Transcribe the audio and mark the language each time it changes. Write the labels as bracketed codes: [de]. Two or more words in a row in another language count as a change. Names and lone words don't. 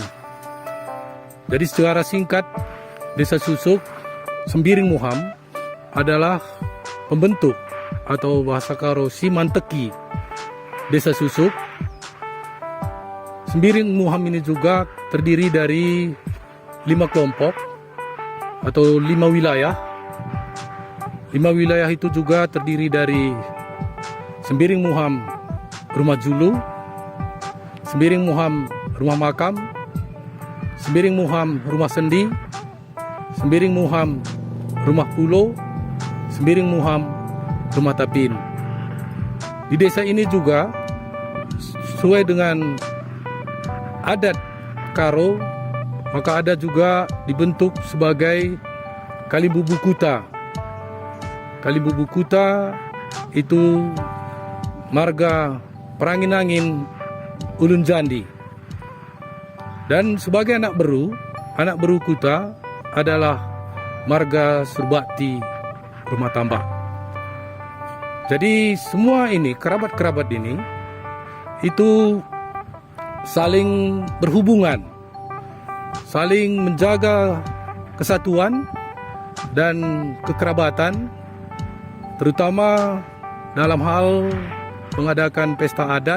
[id] Jadi secara singkat, Desa Susuk, Sembiring Muham adalah pembentuk atau bahasa Karo Simanteki Desa Susuk. Sembiring Muham ini juga terdiri dari 5 kelompok atau 5 wilayah. 5 wilayah itu juga terdiri dari Sembiring Muham Rumah Julu, Sembiring Muham Rumah Makam, Sembiring Muham Rumah Sendi, Sembiring Muham Rumah Pulo, Sembiring Muham Rumah Tapin. Di desa ini juga sesuai dengan adat Karo, maka ada juga dibentuk sebagai Kalibubu Kuta. Kalibubu Kuta itu marga Perangin-angin Ulun Jandi. Dan sebagai anak beru Kuta adalah marga Surbakti Rumah Tambak. Jadi semua ini, kerabat-kerabat ini, itu saling berhubungan, saling menjaga kesatuan dan kekerabatan, terutama dalam hal mengadakan pesta adat.